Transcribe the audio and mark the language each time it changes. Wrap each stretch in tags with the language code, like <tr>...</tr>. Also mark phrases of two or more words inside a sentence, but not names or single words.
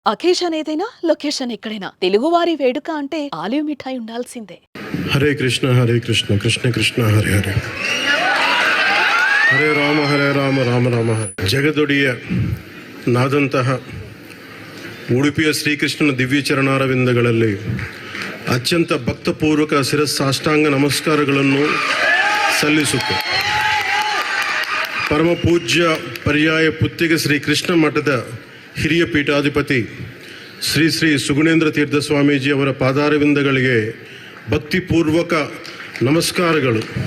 <te>అకేషన్ ఏదైనా లొకేషన్ ఎక్కడైనా తెలుగువారి వేడుక అంటే ఆలివ్ మిఠాయి ఉండాల్సిందే.</te> <sa>हरे कृष्ण कृष्ण कृष्ण हरे हरे हरे राम राम राम हरे.</sa> <kn>ಜಗದೊಡೆಯ ನಾದಂತಹ ಉಡುಪಿಯ ಶ್ರೀಕೃಷ್ಣನ ದಿವ್ಯ ಚರಣಾರವಿಂದಗಳಲ್ಲಿ ಅತ್ಯಂತ ಭಕ್ತಪೂರ್ವಕ ಶಿರಸ್ಸಾಷ್ಟಾಂಗ ನಮಸ್ಕಾರಗಳನ್ನು ಸಲ್ಲಿಸುತ್ತೆ. ಪರಮ ಪೂಜ್ಯ ಪರ್ಯಾಯ ಪುತ್ತಿಗೆ ಶ್ರೀ ಕೃಷ್ಣ ಮಠದ ಹಿರಿಯ ಪೀಠಾಧಿಪತಿ ಶ್ರೀ ಶ್ರೀ ಸುಗುಣೇಂದ್ರ ತೀರ್ಥ ಸ್ವಾಮೀಜಿ ಅವರ ಪಾದಾರವಿಂದಗಳಿಗೆ ಭಕ್ತಿಪೂರ್ವಕ ನಮಸ್ಕಾರಗಳು.</kn>